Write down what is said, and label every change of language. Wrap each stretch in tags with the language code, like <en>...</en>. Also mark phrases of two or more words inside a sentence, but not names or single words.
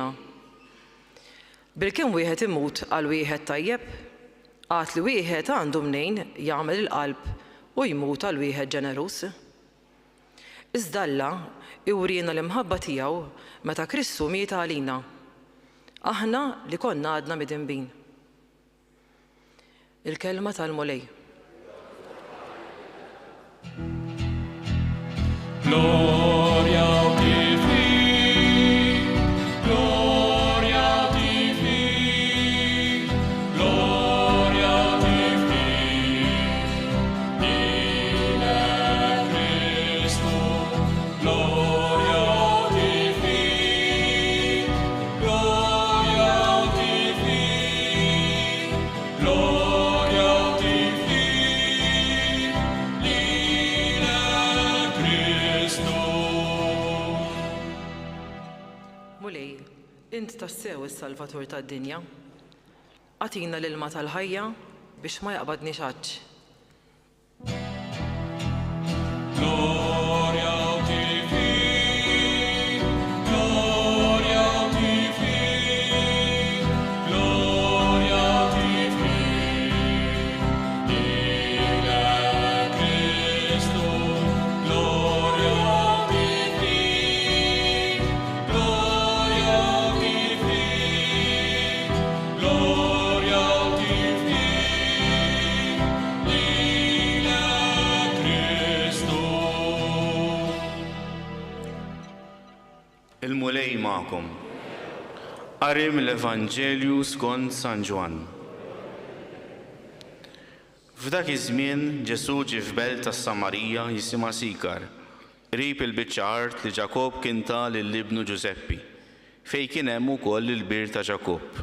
<mt>Bilkemm wieħed imut għal wieħed tajjeb, għad li wieħed għandu mnejn jagħmel il-qalb u jmut għal wieħed ġenerus. Iżda Alla iwrina l-imħabba tiegħu meta Kristu miet għalina. Aħna li konna għadna midinbin. Il-kelma tal-mulej.</mt> <la>Gloria a Dei, gloria a Dei, gloria a Dei, in Cristo, gloria a Dei, gloria a Dei, gloria a</la> <mt>Mulej, int tassew is-Salvatur tad-dinja. Għatina l-ilma tal-ħajja biex ma jaqbadni xaġġ.</mt> <la>Gloria a Dei, gloria a Dei, gloria a Dei, in Cristo, gloria a Dei, gloria a Dei, gloria a Dei, in Cristo.</la> <mt>Il-mulej ma'kom. Qari mill-Evanġelju skont San Ġwan. F'dak iż-żmien Ġesu ġie f'belt tas-Samarija jisimha Sikar, qrib il-biċċa art li Ġakob kien ta' lill-ibnu Ġuseppi, fejn kien hemm ukoll il-bir ta' Ġakob.</mt>